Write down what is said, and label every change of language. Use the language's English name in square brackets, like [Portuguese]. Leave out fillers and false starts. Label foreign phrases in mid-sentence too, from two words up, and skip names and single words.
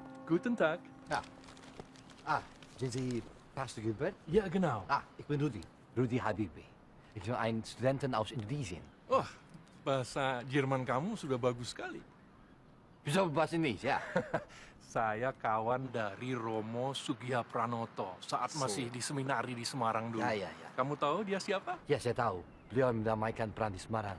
[German] Guten Tag. Ja. Sind Sie Pastor Gilbert? Ja, genau. Ich bin Rudi. Rudi Habibi. Ich bin ein Studenten aus Indonesien. [Indonesian] Oh, bahasa Jerman kamu sudah bagus sekali. Bisa bahasa Indonesia? Saya kawan dari Romo Sugihapranoto saat masih di seminari di Semarang dulu. Ya. Kamu tahu dia siapa? Ya, saya tahu. Beliau yang mendamaikan perang di Semarang.